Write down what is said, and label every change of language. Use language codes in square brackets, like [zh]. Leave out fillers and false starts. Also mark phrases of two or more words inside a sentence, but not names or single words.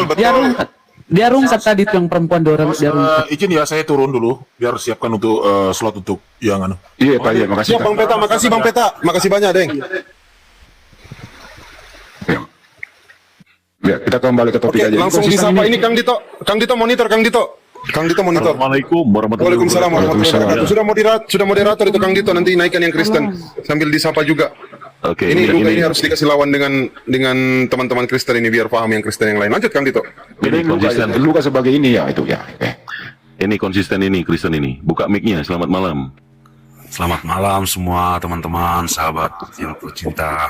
[id] Dia rungkat tadi tuh yang perempuan dorong dia rungkat. Izin ya, saya turun dulu biar siapkan untuk slot untuk yang anu. Iya Pak, iya, makasih Siap Pak. Bang Peta, makasih Bang Peta. Makasih banyak, Deng. Ya, kita kembali ke topik Oke, aja. langsung Konsisten disapa ini Kang Dito. Kang Dito monitor, Kang Dito. Kang Dito monitor. [ar] السلام عليكم ورحمة الله وعليكم السلام ورحمة الله Waalaikumsalam. wabarakatuh. [id] Sudah moderator itu Kang Dito, nanti naikkan yang Kristen sambil disapa juga. Oke, Ini Luga ini harus dikasih lawan dengan teman-teman Kristen ini biar paham yang Kristen yang lain. Lanjut Kang Dito. Jadi konsisten. Luka sebagai ini ya itu ya. Ini konsisten ini, Kristen ini. Buka mic-nya, selamat malam. Selamat malam semua teman-teman, sahabat yang tercinta.